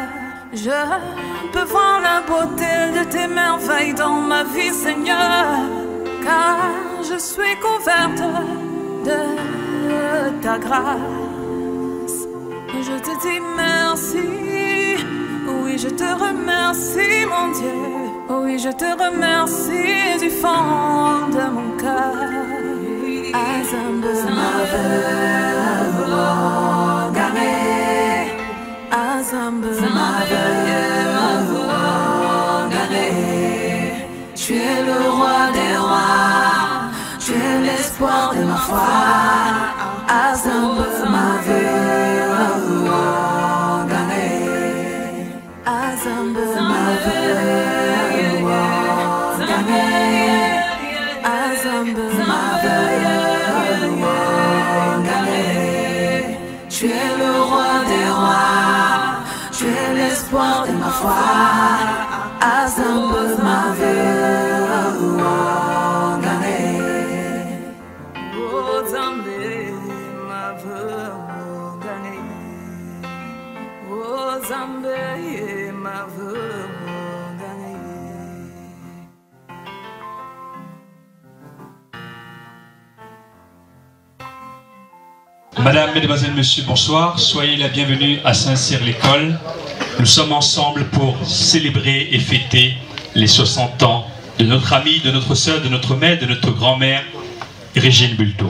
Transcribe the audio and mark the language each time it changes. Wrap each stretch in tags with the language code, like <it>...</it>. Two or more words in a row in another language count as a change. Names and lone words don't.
<fr>Je peux voir la beauté de tes merveilles dans ma vie, Seigneur, car je suis couverte de ta grâce. Je te dis merci, oui je te remercie mon Dieu, oui je te remercie du fond de mon cœur.</fr> <ewo>Azambe mave wangane, Azambe mave wangane.</ewo> <fr>Tu es le roi des rois, tu es l'espoir de ma foi.</fr> <ewo>Azambe mave wangane, Azambe mave wangane, Azambe mave wangane.</ewo> <fr>Tu es le roi des rois, tu es l'espoir de ma foi.</fr> <ewo>Azambe mave wangane. Oh, Zambe mave wangane. Oh, Zambe mave wangane.</ewo> <fr>Madame, Mesdemoiselles, Messieurs, bonsoir. Soyez la bienvenue à Saint-Cyr-l'École. Nous sommes ensemble pour célébrer et fêter les 60 ans de notre amie, de notre sœur, de notre mère, de notre grand-mère, Régine Bulto.</fr>